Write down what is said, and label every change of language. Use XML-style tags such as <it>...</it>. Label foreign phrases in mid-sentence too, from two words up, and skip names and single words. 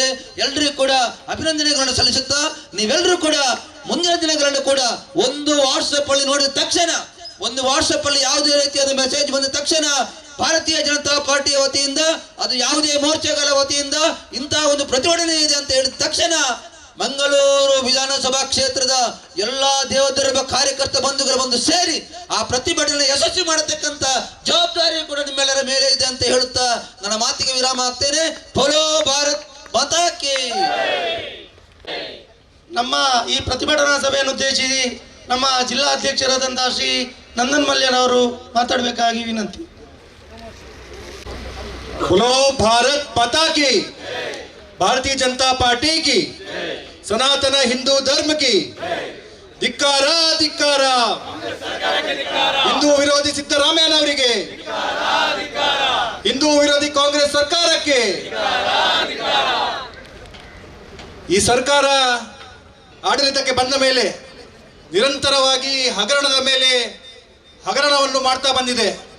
<kn>ಎಲ್ಲರಿಗೂ ಕೂಡ ಅಭಿನಂದನೆಗಳನ್ನು ಸಲ್ಲಿಸುತ್ತಾ, ನೀವೆಲ್ಲರೂ ಕೂಡ ಮುಂದಿನ ದಿನಗಳನ್ನು ಕೂಡ ಒಂದು ವಾಟ್ಸಪ್ ಅಲ್ಲಿ ನೋಡಿದ ತಕ್ಷಣ, ಒಂದು ವಾಟ್ಸಪ್ ಅಲ್ಲಿ ಯಾವುದೇ ರೀತಿಯಾದ ಮೆಸೇಜ್ ಬಂದ ತಕ್ಷಣ ಭಾರತೀಯ ಜನತಾ ಪಾರ್ಟಿಯ ವತಿಯಿಂದ, ಅದು ಯಾವುದೇ ಮೋರ್ಚಾಗಳ ವತಿಯಿಂದ ಇಂತಹ ಒಂದು ಪ್ರತಿಭಟನೆ ಇದೆ ಅಂತ ಹೇಳಿದ ತಕ್ಷಣ ಮಂಗಳೂರು ವಿಧಾನಸಭಾ ಕ್ಷೇತ್ರದ ಎಲ್ಲಾ ದೇವಧರ್ಮ ಕಾರ್ಯಕರ್ತ ಬಂಧುಗಳು ಬಂದು ಸೇರಿ ಆ ಪ್ರತಿಭಟನೆ ಯಶಸ್ವಿ ಮಾಡತಕ್ಕಂತ ಜವಾಬ್ದಾರಿ ಕೂಡ ನಿಮ್ಮೆಲ್ಲರ ಮೇಲೆ ಇದೆ ಅಂತ ಹೇಳುತ್ತಾ ನನ್ನ ಮಾತಿಗೆ ವಿರಾಮ ಹಾಕ್ತೇನೆ.</kn> <hi>बोलो भारत माता की.</hi> <kn>ನಮ್ಮ ಈ ಪ್ರತಿಭಟನಾ ಸಭೆಯನ್ನು ಉದ್ದೇಶಿಸಿ ನಮ್ಮ ಜಿಲ್ಲಾ ಅಧ್ಯಕ್ಷರಾದಂತಹ ಶ್ರೀ ನಂದನ್ ಮಲ್ಯನವರು ಮಾತಾಡಬೇಕಾಗಿ ವಿನಂತಿ.</kn> <hi>बोलो भारत माता की, भारतीय जनता पार्टी की, सनातन हिंदू धर्म की</hi> <kn>ಧಿಕ್ಕಾರ ಧಿಕ್ಕಾರ. ಹಿಂದೂ ವಿರೋಧಿ ಸಿದ್ದರಾಮಯ್ಯನವರಿಗೆ, ಹಿಂದೂ ವಿರೋಧಿ ಕಾಂಗ್ರೆಸ್ ಸರ್ಕಾರಕ್ಕೆ. ಈ ಸರ್ಕಾರ ಆಡಳಿತಕ್ಕೆ ಬಂದ ಮೇಲೆ ನಿರಂತರವಾಗಿ ಹಗರಣದ ಮೇಲೆ ಹಗರಣವನ್ನು ಮಾಡ್ತಾ ಬಂದಿದೆ.</kn>